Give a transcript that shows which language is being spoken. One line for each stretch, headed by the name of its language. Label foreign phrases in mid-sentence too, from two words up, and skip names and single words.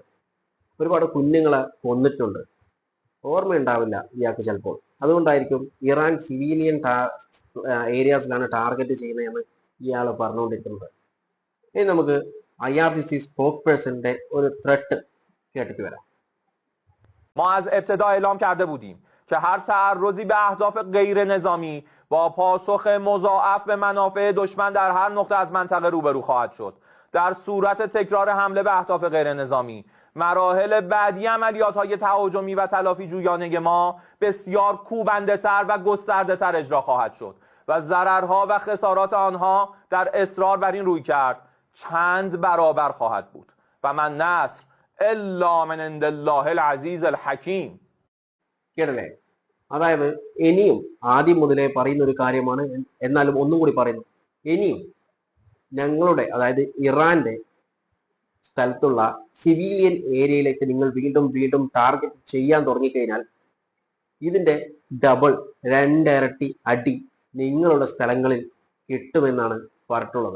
Malayalam: ഒരുപാട് കുഞ്ഞുങ്ങളെ കൊന്നിട്ടുണ്ട്. ഓർമ്മയുണ്ടാവില്ല ഇയാൾക്ക് ചിലപ്പോൾ. അതുകൊണ്ടായിരിക്കും ഇറാൻ
English: civilian areas
Malayalam: ടാർഗറ്റ് ചെയ്യുന്നതെന്ന് ഇയാൾ പറഞ്ഞുകൊണ്ടിരിക്കുന്നത്. ഇനി നമുക്ക് IRGC സ്പോക്ക് പേഴ്സന്റെ ഒരു ത്രെട്ട് കേട്ടിട്ട് വരാം.
Persian: ما از ابتدا اعلام کرده بودیم که هر تعرضی به اهداف غیر نظامی با پاسخ مضاعف به منافع دشمن در هر نقطه از منطقه روبرو خواهد شد. در صورت تکرار حمله به اهداف غیر نظامی، مراحل بعدی عملیات‌های تهاجمی و تلافی جویانه ما بسیار کوبنده‌تر و گسترده‌تر اجرا خواهد شد و ضررها و خسارات آنها در اصرار بر این رویکرد چند برابر خواهد بود
Arabic: و من نصر الا من عند الله العزیز الحکیم.
Malayalam: കേട്ടില്ലേ? അതായത് ഇനിയും ആദ്യം മുതലേ പറയുന്ന ഒരു കാര്യമാണ്, എന്നാലും ഒന്നും കൂടി പറയുന്നു. ഇനിയും ഞങ്ങളുടെ, അതായത് ഇറാന്റെ സ്ഥലത്തുള്ള
English: civilian area
Malayalam: നിങ്ങൾ വീണ്ടും വീണ്ടും ടാർഗറ്റ് ചെയ്യാൻ തുടങ്ങിക്കഴിഞ്ഞാൽ ഇതിന്റെ ഡബിൾ, 2 ഇരട്ടി അടി നിങ്ങളുടെ സ്ഥലങ്ങളിൽ കിട്ടുമെന്നാണ് പറഞ്ഞിട്ടുള്ളത്.